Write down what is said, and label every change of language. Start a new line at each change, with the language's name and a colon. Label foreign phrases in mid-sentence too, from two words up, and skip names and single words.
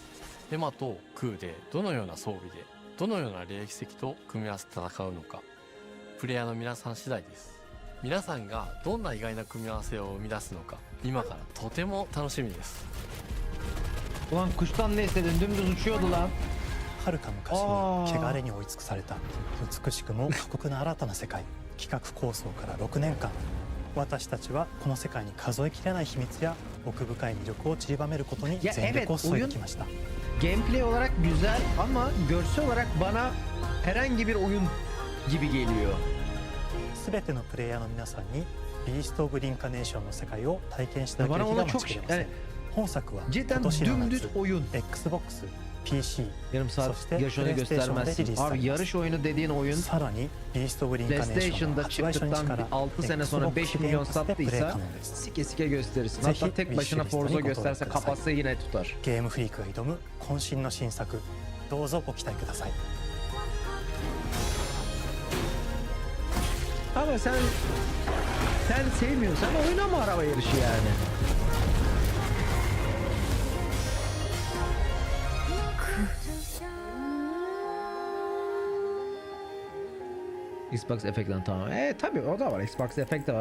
Japanese: エマとクーでどのような装備でどのような霊奇跡と組み合わせて戦うのか、プレイヤーの皆さん次第です。皆さんがどんな意外な組み合わせを生み出すのか、今からとても楽しみです。
Turkish: Ulan kuştan ne istedin? Dümdüz uçuyordu lan.
Japanese: はるか昔に汚れに追い尽くされた美しくも過酷な新たな世界。企画構想から6年間、私たちはこの世界に数えきれない秘密や奥深い魅力を散りばめることに全力を注いできました。
Turkish: Gameplay olarak güzel ama görsel olarak bana herhangi bir oyun gibi geliyor.
Japanese: すべてのプレイヤーの皆さんにビースト・オブ・リンカネーションの世界を体験していただける日が待ちきれません。本作は今
Turkish: Cidden
Japanese: 年の
Turkish: dümdüz
Japanese: 夏
Turkish: oyun.
Japanese: Xbox、 PC、
Turkish: yarım
Japanese: そ
Turkish: saat
Japanese: して
Turkish: yarış oyunu
Japanese: プレイステーションでリリー
Turkish: göstermezsin.
Japanese: スさ
Turkish: Abi
Japanese: れます
Turkish: yarış oyunu dediğin oyun
Japanese: さらにビースト・オブ・リンカネーション
Turkish: PlayStation'da
Japanese: は発売初日
Turkish: çıktıktan
Japanese: から
Turkish: 6 sene sonra 5
Japanese: Xbox
Turkish: milyon
Japanese: Game Pass でプレイ
Turkish: sattıysa
Japanese: 可能です
Turkish: sike sike gösterirsin. Zeki Hatta tek başına wishlist'e Forza
Japanese: にご登録
Turkish: gösterse
Japanese: ください
Turkish: kapatsa yine tutar.
Japanese: ゲームフリークが挑む渾身の新作、どうぞご期待ください。
Turkish: Ama sen sevmiyorsan oynama araba yarışı yani. Xbox Effect'ten tamam. Tabii o da var. Xbox Effect de var.